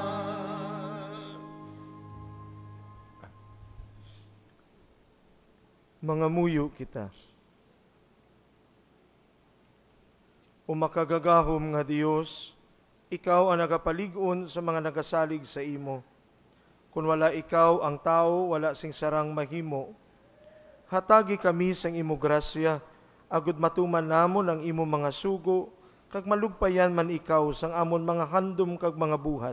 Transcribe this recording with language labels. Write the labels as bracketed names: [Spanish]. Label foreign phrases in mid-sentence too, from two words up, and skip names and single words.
[Hiligaynon] kaitaasan. Mga muyo kita. O makagagahom nga Dios, ikaw ang nagapalig-on sa mga nagasalig sa imo. Kung wala ikaw, ang tao, wala sing sarang mahimo. Hatagi kami sang imo grasya, agud matuman namon ang imo mga sugo, kag malugpayan man ikaw sang amon mga handom kag mga buhat.